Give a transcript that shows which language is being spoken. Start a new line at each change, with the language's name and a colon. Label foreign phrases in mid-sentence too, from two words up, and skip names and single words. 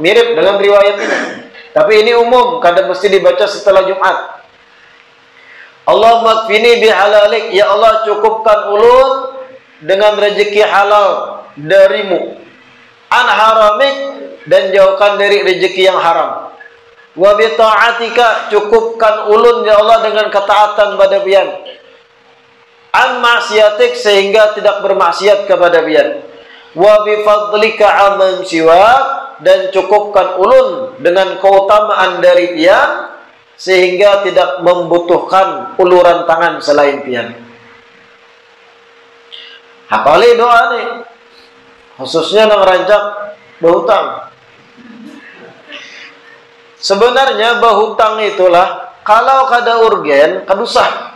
Indonesian: Mirip dengan riwayat ini. Tapi ini umum, kadang mesti dibaca setelah Jumat.
Arabic: Allahumma kfini bihalalik,
Banjar: ya Allah cukupkan ulun dengan rezeki halal darimu.
Arabic: An haramik,
Indonesian: dan jauhkan dari rezeki yang haram.
Arabic: Wa bi ta'atika,
Banjar: cukupkan ulun ya Allah dengan ketaatan pada pian.
Arabic: An maksiatik,
Banjar: sehingga tidak bermaksiat kepada pian.
Arabic: Wa bi fadlika amman siwak,
Banjar: dan cukupkan ulun dengan keutamaan dari pian sehingga tidak membutuhkan uluran tangan selain pian. Hafali doa nih, khususnya yang rancak berhutang. Sebenarnya berhutang itulah kalau kada urgen, kada usah.